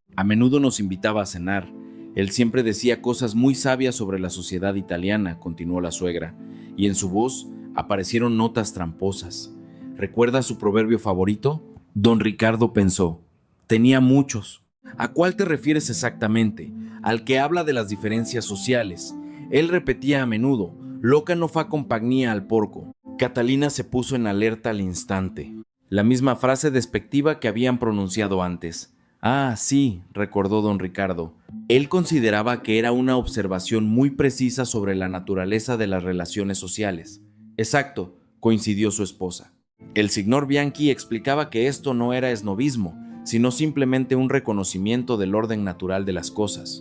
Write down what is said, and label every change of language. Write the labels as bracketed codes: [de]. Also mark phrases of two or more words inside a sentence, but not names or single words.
[es] A menudo nos invitaba a cenar. Él siempre decía cosas muy sabias sobre la sociedad italiana, continuó la suegra, y en su voz aparecieron notas tramposas. ¿Recuerdas su proverbio favorito? Don Ricardo pensó. Tenía muchos. ¿A cuál te refieres exactamente? Al que habla de las diferencias sociales. Él repetía a menudo, [it] loca no fa compagnia al porco. [es] Catalina se puso en alerta al instante. La misma frase despectiva que habían pronunciado antes. Ah, sí, recordó don Ricardo. Él consideraba que era una observación muy precisa sobre la naturaleza de las relaciones sociales. Exacto, coincidió su esposa. El signor Bianchi explicaba que esto no era esnobismo, sino simplemente un reconocimiento del orden natural de las cosas.